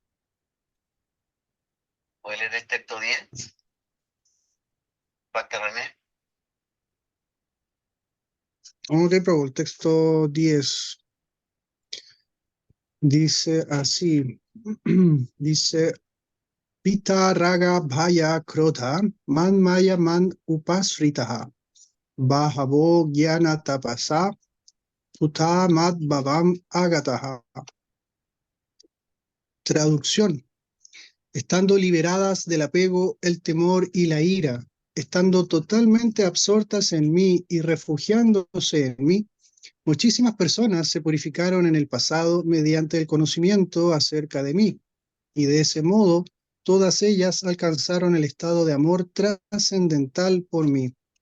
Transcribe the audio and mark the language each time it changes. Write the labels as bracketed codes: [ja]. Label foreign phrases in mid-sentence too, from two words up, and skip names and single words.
[es] ¿Puede leer el texto 10? Basta René. Ok, Prabhu, el texto 10. Dice así. Dice, [sa] Pita raga bhaya krodha man maya man upasritaha bahavo jnana tapasa uta mad bhavam agataha. [es] Traducción. Estando liberadas del apego, el temor y la ira, estando totalmente absortas en mí y refugiándose en mí, muchísimas personas se purificaron en el pasado mediante el conocimiento acerca de mí, y de ese modo todas ellas alcanzaron el estado de amor trascendental por mí.